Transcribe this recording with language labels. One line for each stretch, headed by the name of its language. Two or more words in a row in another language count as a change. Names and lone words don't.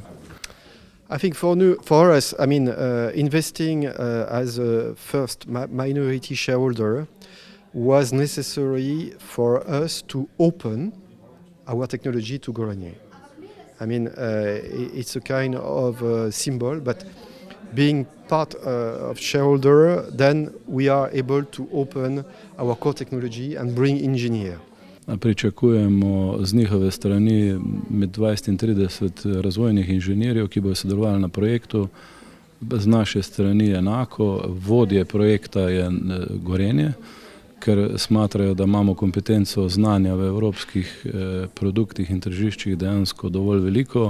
English: I think for us, I mean, investing as a first minority shareholder was necessary for us to open our technology to Gorenje. I mean, it's a kind of symbol, but being part of shareholder, then we are able to open our core technology and bring engineer.
Slovenian: Pričakujemo z njihove strani med 20 in 30 razvojnih inženirjev, ki bodo sodelovali na projektu. Z naše strani enako, vodje projekta je Gorenje, ker smatrajo, da imamo kompetenco znanja v evropskih produktih in tržiščih dejansko dovolj veliko.